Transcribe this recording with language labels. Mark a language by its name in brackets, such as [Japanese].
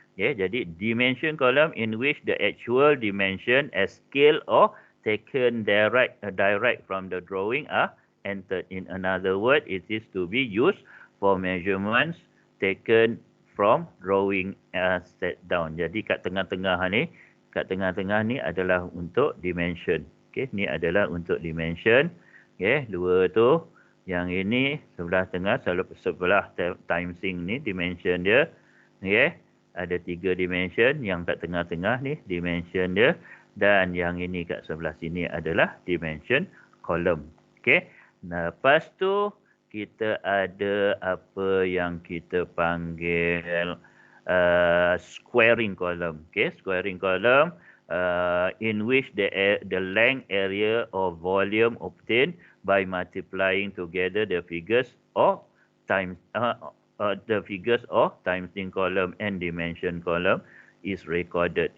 [English] Yeah, [Malay] jadi [English] dimension column in which the actual dimension as scale or taken direct from the drawing are entered. In another word, it is to be used for measurements taken from drawing set down. [Malay] Jadi kat tengah-tengah ni adalah untuk dimension. Okey, ni adalah untuk dimension. Okey, dua tu. Yang ini sebelah tengah, sebelah time sync ni dimension dia. Okey. Ada 3 dimension, yang kat tengah-tengah ni dimension dia, dan yang ini kat sebelah sini adalah dimension column. Okey. Lepas tu kita ada apa yang kita panggil squaring column. [English] Okey, squaring column in which the length, area or volume obtained by multiplying together the figures or times the figures of time sync column and dimension column is recorded.